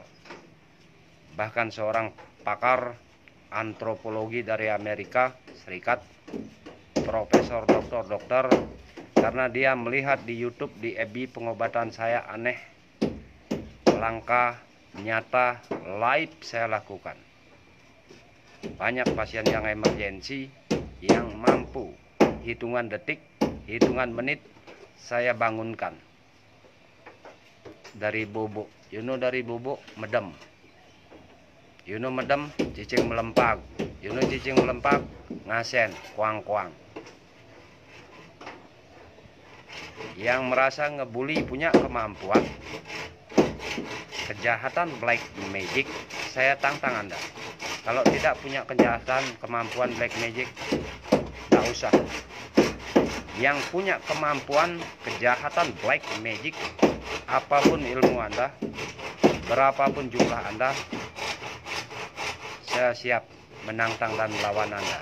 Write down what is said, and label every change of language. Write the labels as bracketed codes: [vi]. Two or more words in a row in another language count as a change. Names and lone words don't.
[id] Bahkan seorang pakar antropologi dari Amerika Serikat, profesor, dokter, karena dia melihat di YouTube, di FB pengobatan saya aneh, langka, nyata, live saya lakukan. Banyak pasien yang emergensi yang mampu hitungan detik, hitungan menit saya bangunkan dari bubuk. Dari bubuk [ban] medem. Medem, cicing melempag. Cicing melempag, ngasen, kuang-kuang. [id] Yang merasa ngebully punya kemampuan kejahatan [en] black magic, [id] saya tantang Anda. Kalau tidak punya kejahatan kemampuan [en] black magic, [id] tak usah. Yang punya kemampuan kejahatan [en] black magic, [id] apapun ilmu Anda, berapapun jumlah Anda, saya siap menantang dan melawan Anda.